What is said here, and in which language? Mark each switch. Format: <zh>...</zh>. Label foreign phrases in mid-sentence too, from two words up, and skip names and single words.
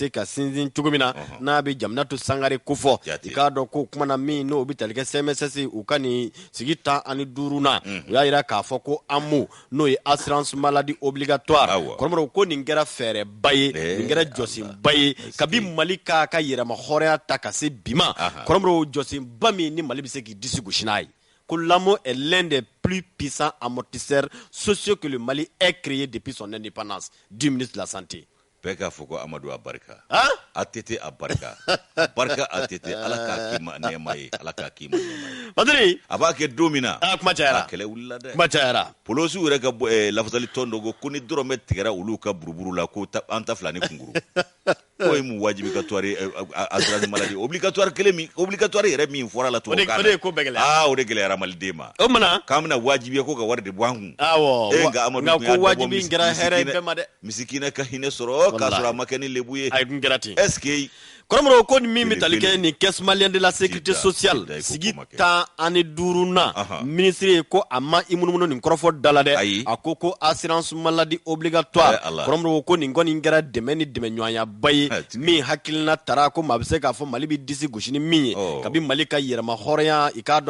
<bm>se ka sinsin cogo min na n'a bɛ Jaminatu Sangare ko fɔ i k'a dɔn ko kuma na min n'o bɛ tali kɛ CMSS u ka nin sigi 15 na u y'a jira k'a fɔ ko AMO n'o ye</bm> <fr>assurance maladie obligatoire</fr> <bm>kɔrɔmɔrɔ ko nin kɛra fɛɛrɛba ye nin kɛra jɔsenba ye kabi Mali ka yɛrɛma hɔrɔnya ta ka se bi ma kɔrɔmɔrɔ jɔsenba min ni Mali bɛ se k'i disi gosi n'a ye ko</bm> <fr>l'AMO est l'un des plus puissants amortisseurs sociaux que le Mali ait créé depuis son indépendance du ministre de la Santé.</fr> <bm>Bɛɛ k'a fɔ ko Amadu a barika ATT a barika barika ATT ala k'a k'i ma nɛɛma ye ala k'a k'i ma nɛɛma ye Badiri a b'a kɛ don min na kuma cayara a kɛlɛ wulila dɛ kuma cayara polosiw yɛrɛ ka lafasali tɔn dɔ ko ni dɔrɔmɛ tigɛra olu ka buruburu la ko an ta fila ni kunkuru ko ye mun wajibigatoire</bm> <fr>assurance maladie obligatoire</fr> <bm>kelen min obligatoire yɛrɛ min fɔra la tubabukan o de ko bɛɛ gɛlɛya o de gɛlɛyara maliden ma o mana k'an bɛna wajibiya ko ka wari de bɔ an kun nka Amadu ko wajibi in kɛra hɛrɛ bɛɛ ma dɛ misikina ka hinɛ sɔrɔ k'a sɔrɔ a ma kɛ ni lebu ye a kun kɛra ten</bm> <fr>est-ce que</fr> <bm>kɔrɔmɔrɔ ko ni min bɛ tali kɛ ni caisse malienne de la sécurité sociale sigi 15nan ministre ye ko a ma i munumunu nin kɔrɔfɔ da la dɛ a ko</bm> <fr>assurance maladie obligatoire</fr> <bm>kɔrɔmɔrɔ ko nin kɔni kɛra dɛmɛ ni dɛmɛɲɔgɔnyaba ye ye min hakilina tara ko maa bɛ se k'a fɔ Mali bɛ disi gosi ni min ye kabi Mali ka yɛrɛma hɔrɔnya i k'a dɔn</bm>